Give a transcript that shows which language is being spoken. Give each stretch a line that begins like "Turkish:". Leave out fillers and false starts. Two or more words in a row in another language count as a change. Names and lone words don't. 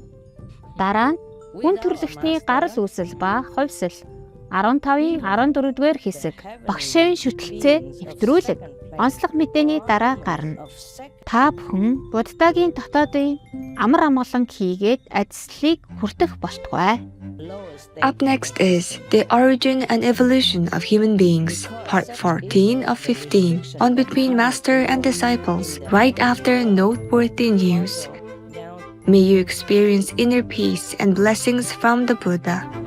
Mongolian: Дараа нь хүн төрөлхтний гарал үүсэл ба хувьсэл 15-ийн 14-р хэсэг багшийн шүтэлцээ нэвтрүүлэг онцлог мэдээний дараа гарна. Та бүхэн буддагийн дотоодын амар амгалан хийгээд ажислыг хүртэх болтугай.
English: Up next is The Origin and Evolution of Human Beings, Part 14 of 15, on Between Master and Disciples, right after noteworthy news. May you experience inner peace and blessings from the Buddha.